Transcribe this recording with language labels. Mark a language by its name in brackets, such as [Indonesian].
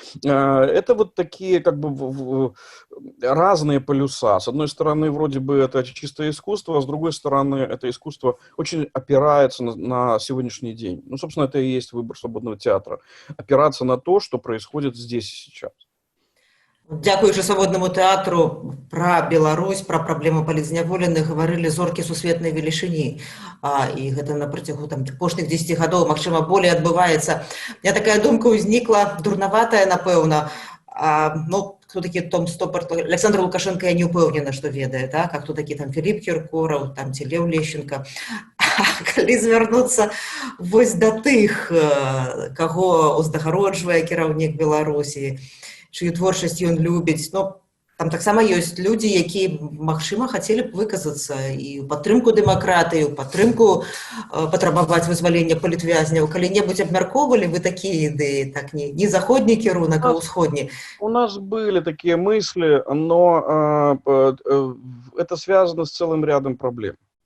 [Russian] Это вот такие как бы разные полюса. С одной стороны, вроде бы это чистое искусство, а с другой стороны, это искусство очень опирается на сегодняшний день. Ну, собственно, это и есть выбор свободного театра. Опираться на то, что происходит здесь и сейчас. [Belarusian] Дзякуючы свабоднаму тэатру пра Беларусь, пра праблему палітзняволеных гаварылі зоркі сусветнай велічыні. І гэта на працягу апошніх 10 гадоў, магчыма, болей адбываецца. [Russian] У меня такая [Belarusian] думка ўзнікла, дурнаватая, напэўна. Ну, кто такі Том Стоппарт? Александр Лукашенко я не ўпэўнена, што ведае, так? А хто такі там Філіп Кіркораў, там ці Леў Лещенко. Калі звярнуцца вось да тых, каго уздагароджвае кіраўнік Беларусі, чыю творчасць ён любіць. Ну, там таксама ёсць людзі, якія, магчыма, хацелі б выказацца і ў падтрымку дэмакратыі, ў падтрымку патрабаваць вызвалення палітвязняў. Калі-небудзь абмяркоўвалі вы такія ідэі, так не заходні кірунак, а ўсходні? [Russian] У нас были такие мысли, но это связано с целым рядом проблем.